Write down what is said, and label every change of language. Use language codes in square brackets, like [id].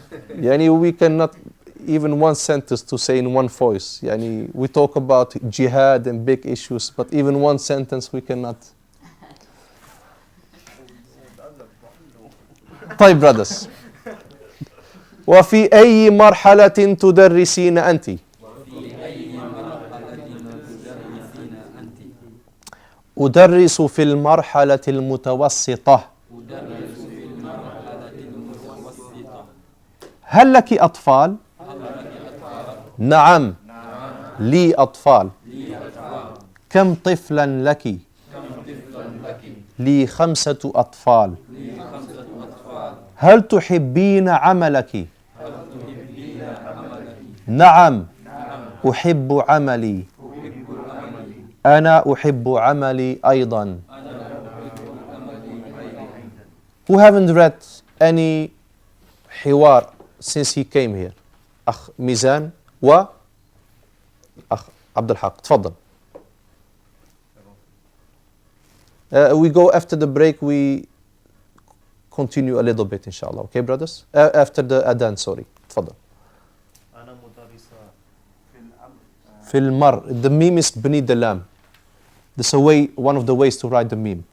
[en] يعني we cannot even one sentence to say in one voice. يعني we talk about jihad and big issues, but even one sentence we cannot. [ar] طيب brothers. وفي أي مرحلة تدرسين أنت؟ أدرس في المرحلة المتوسطة. هل لك أطفال؟ نعم لي أطفال. كم طفلا لك؟ لي 5 أطفال. هل تحبين عملك؟ نعم أحب عملي. أنا أحب عملي أيضا. [en] Who haven't read any حوار since he came here? [ar] أخ ميزان و أخ عبد الحق تفضل. [en] We go after the break, we continue a little bit inshallah. Okay brothers? After the adhan, sorry. تفضل. [ar] أنا مدرسة في المر. [en] The meme is beneath the lam. This is a way, one of the ways to write the meme.